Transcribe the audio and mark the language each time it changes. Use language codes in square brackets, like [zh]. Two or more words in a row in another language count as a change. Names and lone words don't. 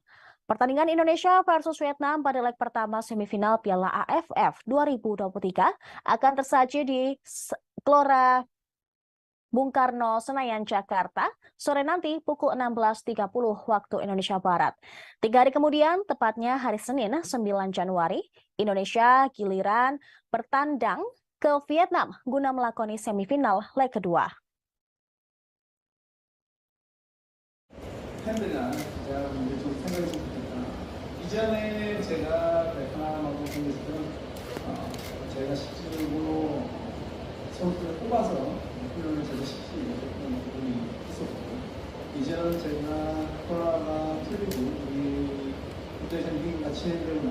[id] Pertandingan Indonesia versus Vietnam pada leg pertama semifinal Piala AFF 2023 akan tersaji di Gelora Bung Karno, Senayan, Jakarta, sore nanti pukul 16.30 waktu Indonesia Barat. 3 hari kemudian, tepatnya hari Senin 9 Januari, Indonesia giliran bertandang ke Vietnam guna melakoni semifinal leg kedua. [ko] 팬들이나 제가 좀 생각이 좀 바뀌었다. 이전에 제가 베트남하고 경기했을 때는 제가 실질적으로 선수들을 뽑아서 훈련을 제대로 시키지 못했던 부분이 있었고, 이전 제가 코로나가 풀리고 우리 국제생팀과 친해지는